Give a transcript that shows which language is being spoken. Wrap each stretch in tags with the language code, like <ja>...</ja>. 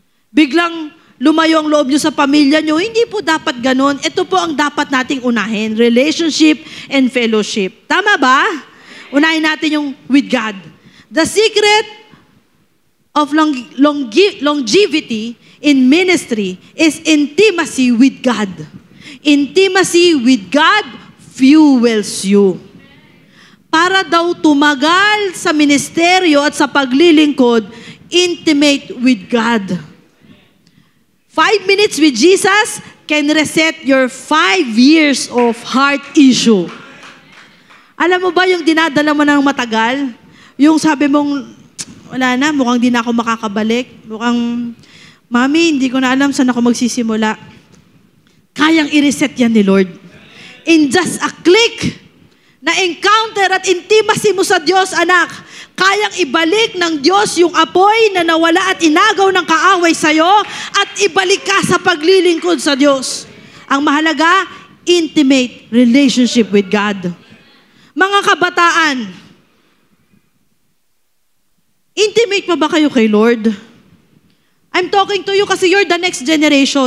<tl>Biglang lumayo ang loob nyo sa pamilya nyo. Hindi po dapat ganon. Ito po ang dapat nating unahin. Relationship and fellowship. Tama ba? Unahin natin yung with God.</tl> <en>The secret of longevity in ministry is intimacy with God. Intimacy with God fuels you.</en> <tl>Para daw tumagal sa ministeryo at sa paglilingkod, intimate with God.</tl> <en>5 minutes with Jesus can reset your 5 years of heart issue.</en> <tl>Alam mo ba yung dinadala mo ng matagal? Yung sabi mong, wala na, mukhang di na ako makakabalik. Mukhang, Mami, hindi ko na alam saan ako magsisimula. Kayang i-reset yan ni Lord.</tl> <en>In just a click</en> <tl>na encounter at intimacy mo sa Diyos, anak, kayang ibalik ng Diyos yung apoy na nawala at inagaw ng kaaway sa'yo at ibalik ka sa paglilingkod sa Diyos. Ang mahalaga,</tl> <en>intimate relationship with God.</en> <tl>Mga kabataan, intimate pa ba kayo kay Lord?</tl> <en>I'm talking to you kasi you're the next generation.</en>